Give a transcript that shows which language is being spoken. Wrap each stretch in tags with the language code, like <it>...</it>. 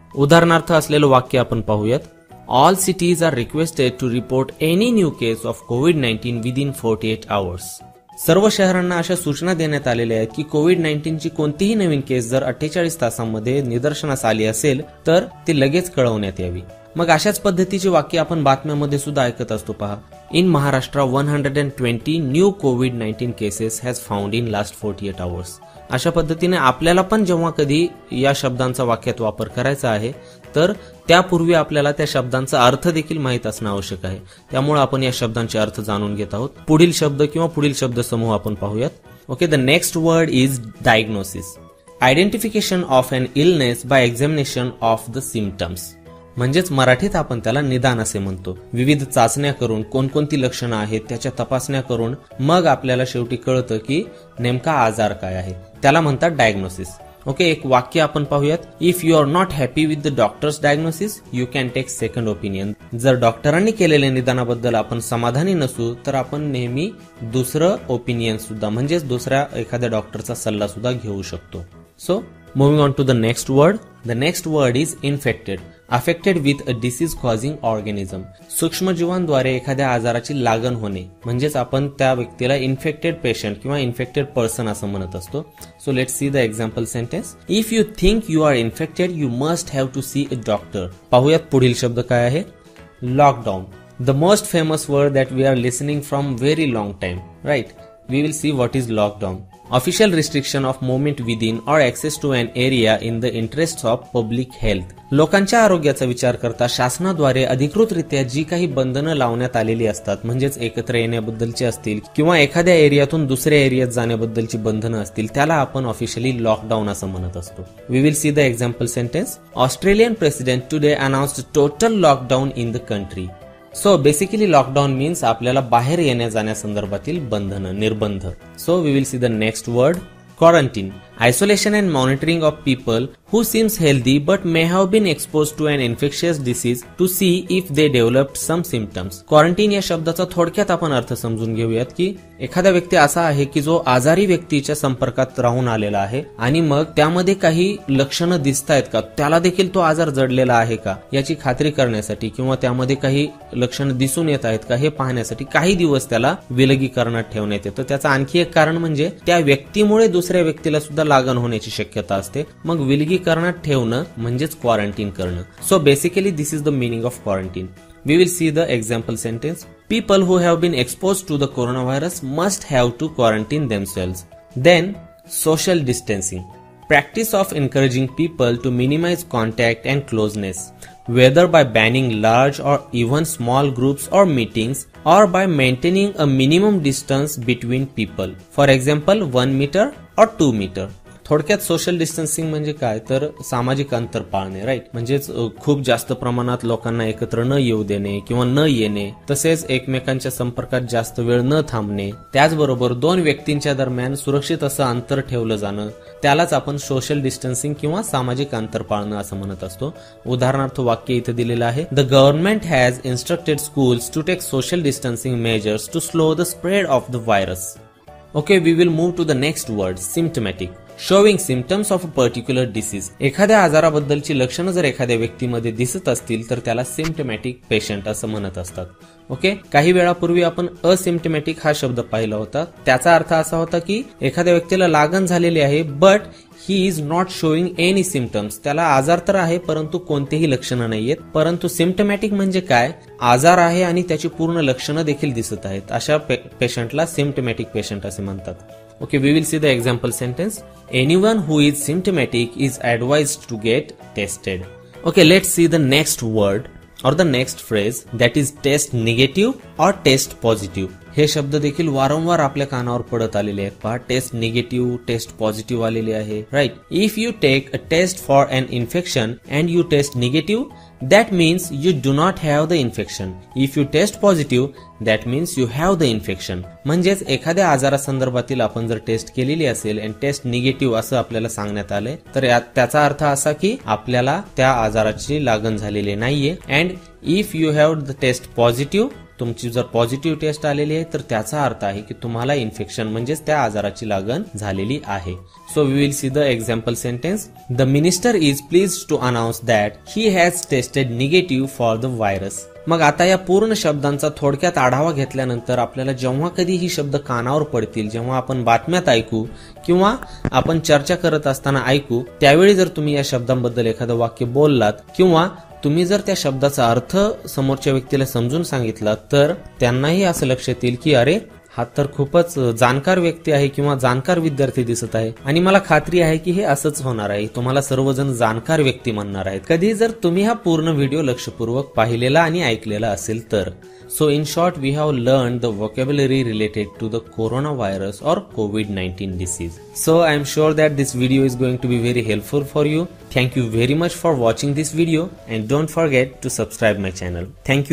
<mr>उदाहरणार्थ असलेलं वाक्य आपण पाहूयात.</mr> <en>All cities are requested to report any new case of COVID-19 within 48 hours.</en> <mr>सर्व शहरांना अशा सूचना देण्यात आलेल्या आहेत की कोविड-19 ची कोणतीही नवीन केस जर 48 तासांमध्ये निदर्शनास आली असेल तर ती लगेच कळवण्यात यावी. मग अशाच पद्धतीची वाक्य आपण बातम्यामध्ये सुद्धा ऐकत असतो. पहा,</mr> <en>In Maharashtra 120 new covid cases has found in last 48 hours.</en> <mr>अशा पद्धतीने आपल्याला पण जेव्हा कधी या शब्दांचा वाक्यात वापर करायचा आहे तर त्यापूर्वी आपल्याला त्या शब्दांचा अर्थ देखील माहित असणं आवश्यक आहे. त्यामुळे आपण या शब्दांचे अर्थ जाणून घेत आहोत. पुढील शब्द किंवा पुढील शब्दसमूह आपण पाहूयात.</mr> <en>Okay, the next word is diagnosis. Identification of an illness by examination of the symptoms.</en> <mr>म्हणजेच मराठीत आपण त्याला निदान असे म्हणतो. विविध चाचण्या करून कोणकोणती लक्षणं आहेत त्याच्या तपासण्या करून मग आपल्याला शेवटी कळतं की नेमका आजार काय आहे, त्याला म्हणतात डायग्नोसिस. ओके, एक वाक्य आपण पाहूयात.</mr> <en>If you are not happy with the doctor's diagnosis you can take second opinion.</en> <mr>जर डॉक्टरांनी केलेल्या निदानाबद्दल आपण समाधानी नसू तर आपण नेहमी दुसरं ओपिनियन सुद्धा म्हणजेच दुसऱ्या एखाद्या डॉक्टरचा सल्ला सुद्धा घेऊ शकतो.</mr> <en>So moving on to the next word. The next word is infected. Affected with a disease causing organism.</en> <mr>सूक्ष्मजीवांद्वारे एखाद्या आजाराची लागण होणे म्हणजेच आपण त्या व्यक्तीला इन्फेक्टेड पेशंट किंवा इन्फेक्टेड पर्सन असं म्हणत असतो.</mr> <en>So let's see the example sentence. If you think you are infected you must have to see a doctor.</en> <mr>पाहूयात पुढील शब्द काय आहे.</mr> <en>Lockdown. The most famous word that we are listening from very long time, right? We will see what is lockdown. Official restriction of movement within or access to an area in the interests of public health.</en> <mr>लोकांच्या आरोग्याचा विचार करता शासनाद्वारे अधिकृतरित्या जी काही बंधनं लावण्यात आलेली असतात म्हणजेच एकत्र येण्याबद्दलची असतील किंवा एखाद्या एरियातून दुसऱ्या एरियात जाण्याबद्दलची बंधनं असतील त्याला आपण ऑफिशियली लॉकडाऊन असं म्हणत असतो.</mr> <en>We will see the example sentence. Australian president today announced total lockdown in the country. So basically lockdown means</en> <mr>आपल्याला बाहेर येण्या जाण्यासंदर्भातील बंधनं, निर्बंध.</mr> <en>So we will see the next word. Quarantine. Isolation and monitoring of people who seems healthy but may have been exposed to an infectious disease to see if they developed some symptoms.</en> <mr>Quarantine या शब्दाचा थोडक्यात आपण अर्थ समजून घेऊयात की एखादा व्यक्ती असा आहे की जो आजारी व्यक्तीच्या संपर्कात राहून आलेला आहे आणि मग त्यामध्ये काही लक्षणं दिसतायत का, त्याला देखील तो आजार जडलेला आहे का याची खात्री करण्यासाठी किंवा त्यामध्ये काही लक्षणं दिसून येत आहेत का हे पाहण्यासाठी काही दिवस त्याला विलगीकरणात ठेवण्यात येतं. त्याचं आणखी एक कारण म्हणजे त्या व्यक्तीमुळे दुसऱ्या व्यक्तीला सुद्धा लागण होण्याची शक्यता असते. मग विलगीकरणात ठेवणं म्हणजेच क्वारंटाईन करणं.</mr> <en>So basically this is the meaning of quarantine. We will see the example sentence. People who have been exposed to the coronavirus must have to quarantine themselves. Then, social distancing. Practice of encouraging people to minimize contact and closeness, whether by banning large or even small groups or meetings, or by maintaining a minimum distance between people. For example, 1 meter or 2 meter.</en> <mr>थोडक्यात social distancing म्हणजे काय तर सामाजिक अंतर पाळणे, right. म्हणजेच खूप जास्त प्रमाणात लोकांना एकत्र न येऊ देणे किंवा न येणे, तसेच एकमेकांच्या संपर्कात जास्त वेळ न थांबणे, त्याचबरोबर दोन व्यक्तींच्या दरम्यान सुरक्षित असं अंतर ठेवलं जाणं, त्यालाच आपण सोशल डिस्टन्सिंग किंवा सामाजिक अंतर पाळणं असं म्हणत असतो. उदाहरणार्थ वाक्य इथे दिलेलं आहे.</mr> <en>The government has instructed schools to take social distancing measures to slow the spread of the virus. Okay, we will move to the next word. Symptomatic. Showing symptoms of a particular disease.</en> <mr>एखाद्या आजाराबद्दलची लक्षणं जर एखाद्या व्यक्तीमध्ये दिसत असतील तर त्याला सिम्पटमॅटिक patient असं म्हणत असतात. ओके, काही वेळापूर्वी आपण असिम्पटमॅटिक हा शब्द पाहिला होता. त्याचा अर्थ असा होता की एखाद्या व्यक्तीला लागण झालेली आहे</mr> <en>But he is not showing any symptoms.</en> <mr>त्याला आजार तर आहे परंतु कोणतेही लक्षणं नाहीयेत. परंतु सिम्पटमॅटिक म्हणजे काय, आजार आहे आणि त्याची पूर्ण लक्षणं देखील दिसत आहेत, अशा पेशंटला सिम्पटमॅटिक पेशंट असे म्हणतात.</mr> <en>Okay, we will see the example sentence. Anyone who is symptomatic is advised to get tested. Okay, let's see the next word or the next phrase, that is test negative or test positive.</en> <mr>हे शब्द देखील वारंवार आपल्या कानावर पडत आलेले आहेत. पहा, टेस्ट निगेटिव्ह, टेस्ट पॉझिटिव्ह आलेले आहे, right.</mr> <en>If you take a test for an infection and you test negative that means you do not have the infection. If you test positive, that means you have the infection.</en> <mr>म्हणजेच एखाद्या आजारासंदर्भातील आपण जर taste केलेली असेल आणि taste negative असं आपल्याला सांगण्यात आले तर त्याचा अर्थ असा की आपल्याला त्या आजाराची लागण झालेली नाहीये.</mr> <en>and if you have the test positive,</en> <mr>तुमची जर पॉझिटिव्ह टेस्ट आलेली आहे तर त्याचा अर्थ आहे की तुम्हाला इन्फेक्शन म्हणजेच त्या आजाराची लागण झालेली आहे.</mr> <en>So we will see the example sentence. The minister is please to announce that he has tested negative for the virus.</en> <mr>मग आता या पूर्ण शब्दांचा थोडक्यात आढावा घेतल्यानंतर आपल्याला जेव्हा कधी ही शब्द कानावर पडतील, जेव्हा आपण बातम्यात ऐकू किंवा आपण चर्चा करत असताना ऐकू, त्यावेळी जर तुम्ही या शब्दांबद्दल एखादं वाक्य बोललात किंवा तुम्ही जर त्या शब्दाचा अर्थ समोरच्या व्यक्तीला समजून सांगितला तर त्यांनाही असं लक्षात येईल की अरे हा तर खूपच जाणकार व्यक्ती आहे किंवा जाणकार विद्यार्थी दिसत आहे आणि मला खात्री आहे की हे असंच होणार आहे. तुम्हाला सर्वजण जाणकार व्यक्ती म्हणणार आहेत कधी जर तुम्ही हा पूर्ण व्हिडिओ लक्षपूर्वक पाहिलेला आणि ऐकलेला असेल तर.</mr> <en>So in short, we have learned the vocabulary related to the coronavirus or COVID-19 disease. So I am sure that this video is going to be very helpful for you. Thank you very much for watching this video and don't forget to subscribe my channel. Thank you.</en>